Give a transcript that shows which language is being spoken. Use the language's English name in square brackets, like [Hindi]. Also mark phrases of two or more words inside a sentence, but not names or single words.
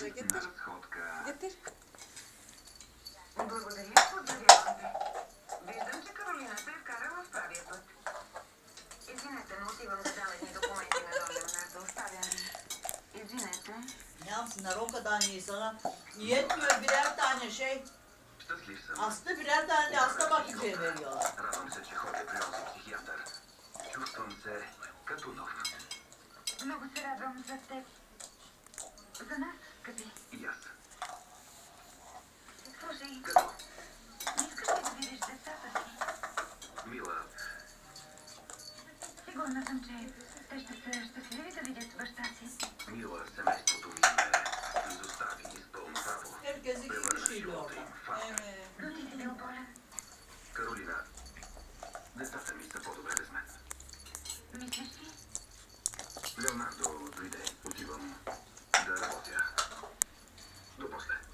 [Bulgarian] уикенд на [Turkish] getir. [Bulgarian] разходка. [Turkish] Getir. [Bulgarian] Благодаря, поздравявам те. Виждам, че Каролината е вкарала в правия път. Извинете, но отивам да дам едни документи на Don Leonardo. Оставям ви. Извинете. Nямам си нарока да ни sana. [Turkish] Yetmiyor birer tane şey. [Bulgarian] Щастлив съм. [Turkish] Aslında birer tane de hasta bakıcıya veriyorlar. [Bulgarian] Радвам се, че ходя при онзи психиатър. Чувствам се като нов. Много се радвам за теб. За нас, скъпи. И аз. Слушай, Като не искаш ли да видиш децата си? мила, Сигурна съм, че те ще са щастливи да видят баща си. мила, семейството ми ме изостави с пълно право. [Turkish] Herkes iki [Bulgarian] Превърна [Turkish] kişiyle [Bulgarian] живота [Turkish] orada. [Bulgarian] им в факт. [Turkish] Evet. [Bulgarian] Но ти си бил болен. Каролина, децата ми са по-добре без мен. Мислиш ли? Леонардо дойде. Отивам да работя. До после.